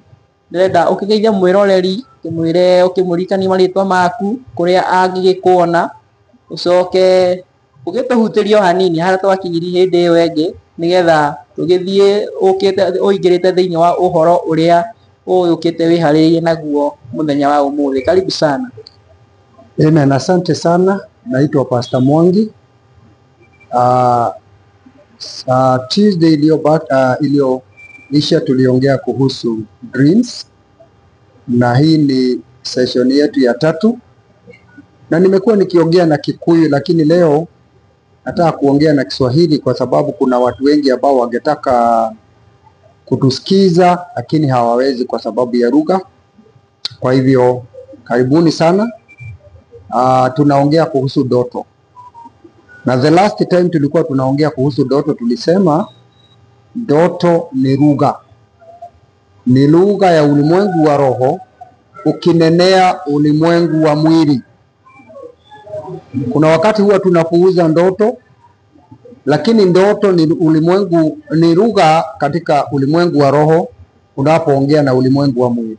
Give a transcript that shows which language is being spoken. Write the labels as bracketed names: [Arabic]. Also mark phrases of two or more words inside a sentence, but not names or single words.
[Kikuyu] Ndĩrenda ũkĩgeithie mwĩroreri, ũkĩmwĩre, ũkĩmũririkania marĩtwa maku kũrĩa angĩgĩkuona, ũcoke ũgĩtũhutĩrie o hanini harĩa twakinyirie hĩndĩ ĩyo ĩngĩ, nĩgetha tũgĩthiĩ ũingĩrĩte thĩinĩ wa ũhoro ũrĩa ũkĩte wĩharĩrĩirie naguo mũthenya wa ũmũthĩ. [Swahili] Karibu sana. Amen, asante sana. Naitwa Pastor Mwangi. Tuesday iliyoisha tuliongea kuhusu dreams, na hii ni session yetu ya 3, na nimekuwa nikiongea na Kikuyu, lakini leo nataka kuongea na Kiswahili kwa sababu kuna watu wengi ambao wangetaka kutusikiza lakini hawawezi kwa sababu ya lugha. Kwa hivyo karibuni sana. Tunaongea kuhusu ndoto. Na [English] the last time [Swahili] tulikuwa tunaongea kuhusu ndoto, tulisema ndoto ni lugha. Ni lugha ya ulimwengu wa roho ukinenea ulimwengu wa mwili. Kuna wakati huwa tunapuuza ndoto, lakini ndoto ni ulimwengu, ni lugha katika ulimwengu wa roho unapoongea na ulimwengu wa mwili.